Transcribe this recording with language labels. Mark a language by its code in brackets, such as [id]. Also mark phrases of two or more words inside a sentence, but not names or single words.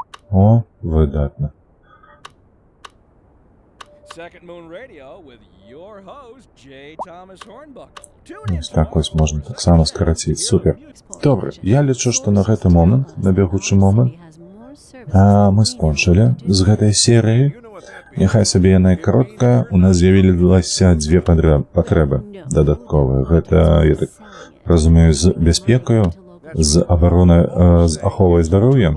[uk] О, видатно. [en] Second Moon Radio with your host, J. Thomas Hornbuckle. Tune in [uk] Ось так ось можна так само скараціць. Супер. [be] Добре, я лічу, што на гэты момант, на бягучы момант, мы скончылі з гэтай серыі. Няхай сабе яна і кароткая, у нас з'явіліся дзве патрэбы дадатковыя. Гэта, я так разумею, з бяспекаю, з абаронай, з аховай здароўя.